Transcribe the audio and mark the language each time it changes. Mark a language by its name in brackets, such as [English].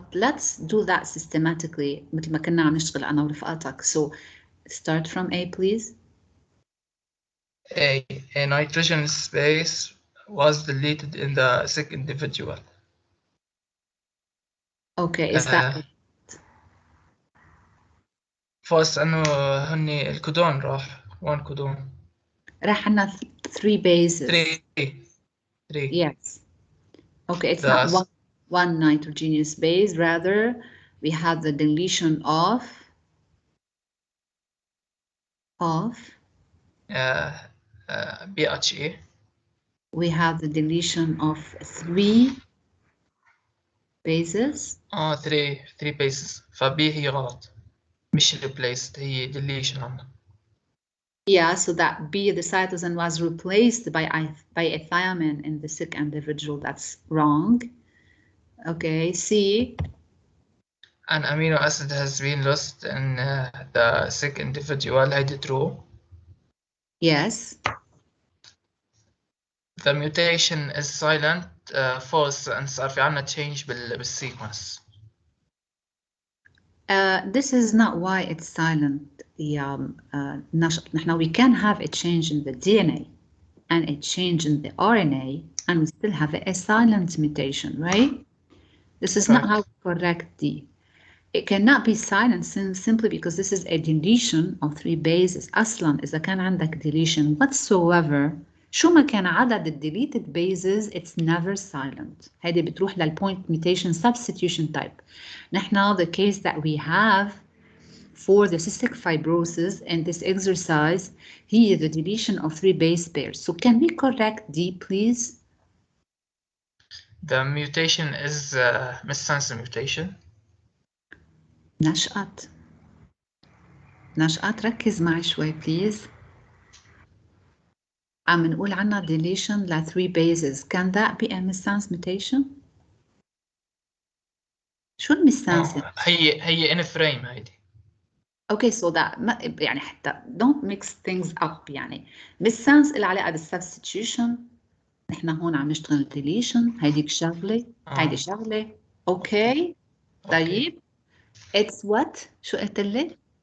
[Arabic] let's do that systematically مثل ما كنا عم نشتغل انا ورفقاتك. [English] so start from A please. A nitrogen space was deleted in the sick individual. Okay, is that [Arabic] false انه هني الكودون راح 1 كودون. راح عنا 3 bases. 3. [English] Yes. Okay, it's not one nitrogenous base, rather we have the deletion of BHE. We have the deletion of 3 bases. [Arabic] 3 bases. فبي هي غلط. مش replaced، هي deletion عنا. [English] Yeah, so that B, the cytosine was replaced by a thiamine in the sick individual. That's wrong. Okay, C. An amino acid has been lost in the sick individual. [Arabic] هيدي true. [English] Yes. The mutation is silent. False. [Arabic] and صار في عنا change بالsequence. [English] This is not why it's silent. We can have a change in the DNA and a change in the RNA, and we still have a silent mutation, right? This is not how we correct D. It cannot be silent simply because this is a deletion of 3 bases. [Arabic] أصلاً إذا كان عندك deletion whatsoever شو ما كان عدد ال deleted bases, it's never silent. [English] هيدي بتروح للpoint mutation substitution type. نحن the case that we have for the cystic fibrosis in this exercise هي the deletion of 3 base pairs. So can we correct D, please? The mutation is missense mutation. [Arabic] نشأت ركز معي شوي please. عم نقول عنا deletion ل 3 bases. [English] Can that be a missense mutation? [Arabic] شو المسانسة؟ هي in frame هيدي. اوكي سو ذات يعني حتى don't mix things up يعني بالسنس اللي علاقه بالسبستيوشن نحن هون عم نشتغل deletion هيديك شغله هيدي شغله اوكي طيب it's what شو قلت لي؟